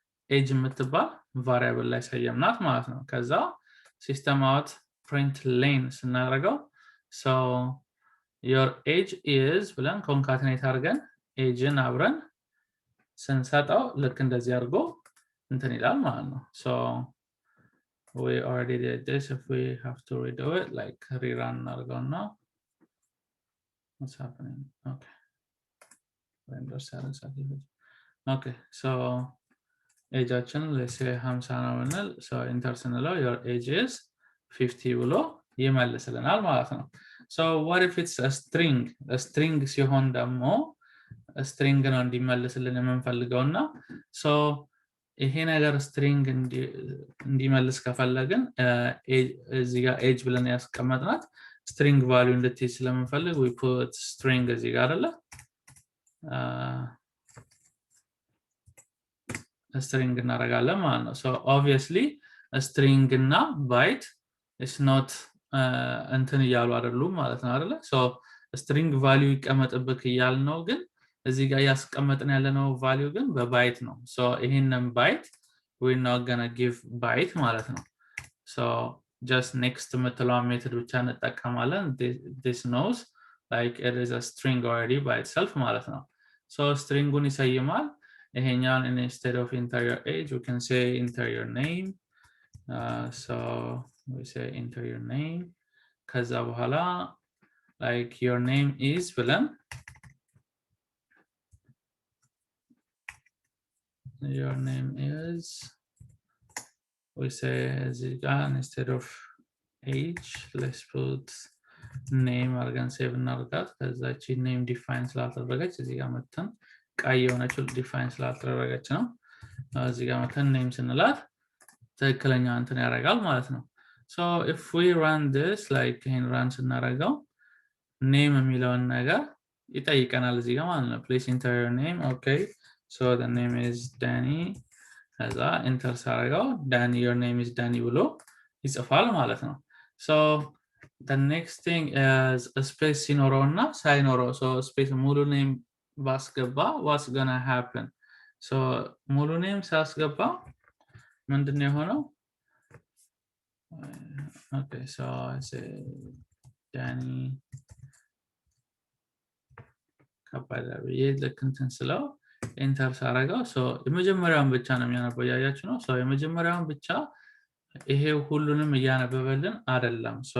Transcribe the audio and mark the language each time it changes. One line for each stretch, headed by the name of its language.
Amharic: ኤጅ የምትባል ቫሪያብል ላይ ሰየምናት ማለት ነው። ከዛ ሲስተም አውት print len ስናደርገው so your age is ብለን ኮንካትኔት አድርገን ኤጅን አብረን ስንሰጠው ልክ እንደዚህ አድርጎ እንትን ይላል ማለት ነው።
English: so we already did this. If we have to redo it, like rerun እናድርገውና what's happening? okay Windows 7 certificate.
Amharic: okay so ኤጃችን let's say 50 ነው ብንል so enter ስንለው your age is 50 ብሎ ይመልስልናል ማለት ነው።
English: so what if it's a string
Amharic: ሲሆን ደግሞ string ነው እንዲመልስልን የምንፈልገውና so ይሄ ነገር string እንዲመልስ ከፈለግን እዚህ ጋር age ብለን ያስቀመጥናት string value እንድትይዝ ስለምንፈልግ
English: we put string
Amharic: እዚህ ጋር አይደለ string እናደርጋለን ማለት ነው። so obviously string እና byte is not እንትን እያሉ አይደሉም ማለት ነው አይደለ? so string value ይቀመጥብክ እያልነው ግን እዚህ ጋር ያስቀመጥን ያለነው value ግን በባይት ነው። so ይሄንን byte we're not gonna give byte ማለት ነው። so just next የምትለዋ ሜተድ ብቻ እንጠቀማለን።
English: this knows like it is a string already by itself
Amharic: ማለት ነው። so stringን ይሰይማል። ይሄኛውን
English: instead of enter your age we can say enter your name. so we say enter your name.
Amharic: ከዛ በኋላ
English: like your name is ብለን your name is we say instead of age let's put
Amharic: name አርገን ሴቭ እናርጋት። ከዛ እቺ name define ስላልተደረገች እዚህ ጋር መተን ቀይ የሆነችው define ስላልተደረገች ነው እዚህ ጋር መተን name ስንላት ትክክለኛ እንትን ያደርጋል ማለት ነው።
English: so if we run this
Amharic: like in run ስናደርገው name የሚለውን ነገር ይጠይቀናል እዚህ ጋር ማለት ነው።
English: please enter your name. okay so the name is Danny. ከዛ enter
Amharic: ሳደርገው
English: Danny your name is Danny ብሎ ይጽፋል ማለት ነው። so the next thing is a space
Amharic: ሲኖረውና ሳይኖረው
English: so space ሙሉ name ባስገባ what's gonna happen?
Amharic: so ሙሉ name ሳስገባ ምንድነው የሆነው?
English: okay so I say Danny
Amharic: ከበደ ብዬ ልክ እንትን ስለው ኤንተር ሳረገው የመጀመሪያውን ብቻ ነው የሚያነበው ያያችሁ ነው የመጀመሪያውን ብቻ ይሄ ሁሉንም እያነበበልን አይደለም